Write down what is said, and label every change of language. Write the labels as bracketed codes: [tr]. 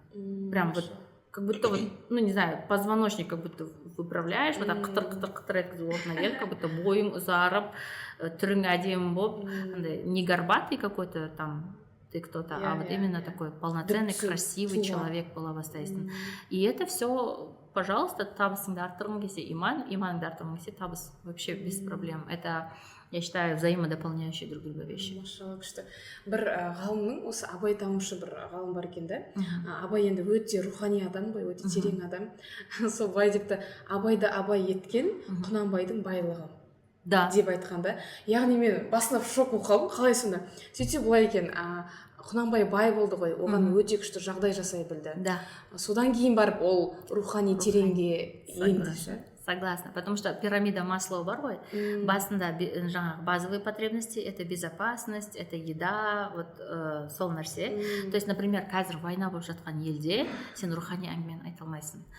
[ru] Прям вот как будто вот, не знаю, позвоночник как будто выправляешь, вот так [kk] қытыр еткізіп орнына келіп, [ru] как будто [kk] бойың ұзарып, түрің әдемі болып, [ru] не горбатый какой-то там ты кто-то, а вот именно такой полноценный, красивый человек была бастайсың. И это все, пожалуйста, [kk] табысыңды арттырғың келсе иманыңды арттырғың келсе табыс, [ru] вообще без проблем. Это, я считаю, взаимодополняющие друг друга вещи. [kk] Машалла, күшті. Бір ғалымның, осы Абай танушы бір ғалым бар екен да. Абай енді өте рухани адам ғой, өте терең адам. Сол былай депті, Абайды Абай еткен Құнанбайдың байлығы. Да. Деп айтқан да. Яғни мен басында шок болып қалдым, қалай сонда. Сөйтсе былай екен, Құнанбай бай болды ғой, оған өте күшті жағдай жасай білді. Да. Содан кейін барып ол рухани тереңге енді. [ru] Согласна, потому что пирамида Маслоу [kk] бар ғой, басында жаңағы [ru] базовые потребности, это безопасность, это еда, [kk] вот сол нәрсе. [ru] То есть, например, [kk] қазір война болып жатқан елде сен рухани әңгімені айта алмайсың.